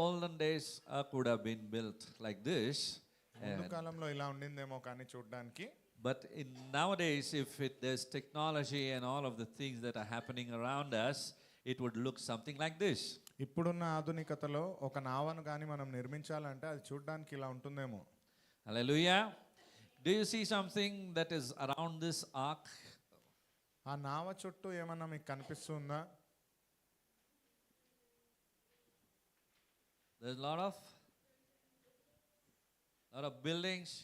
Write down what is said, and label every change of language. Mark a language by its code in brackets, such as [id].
[en] olden days, Ark would have been built like this. [te] ముందు కాలంలో ఇలా ఉండిందేమో కానీ చూడడానికి. [en] But nowadays, if there's technology and all of the things that are happening around us, it would look something like this. [te] ఇప్పుడున్న ఆధునికతలో ఒక నావను కానీ మనం నిర్మించాలంటే అది చూడడానికి ఇలా ఉంటుందేమో. [en] Hallelujah. Do you see something that is around this ark? [te] ఆ నావ చుట్టూ ఏమన్నా మీకు కనిపిస్తుందా? [en] There's a lot of buildings.